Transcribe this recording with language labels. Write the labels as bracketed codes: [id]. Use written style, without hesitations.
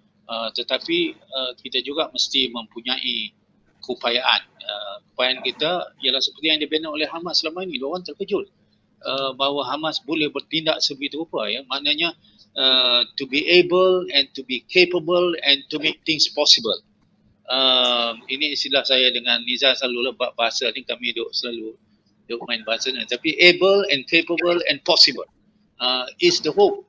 [ms] Tetapi kita juga mesti mempunyai keupayaan. Keupayaan kita ialah seperti yang dibina oleh Hamas selama ini. Diorang terkejut bahawa Hamas boleh bertindak sebegitu rupa, ya. Maknanya [en] to be able and to be capable and to make things possible. [ms] Ini istilah saya dengan Nizar selalu lebak bahasa ni, kami selalu main bahasa ni. Tapi [en] able and capable and possible is the hope.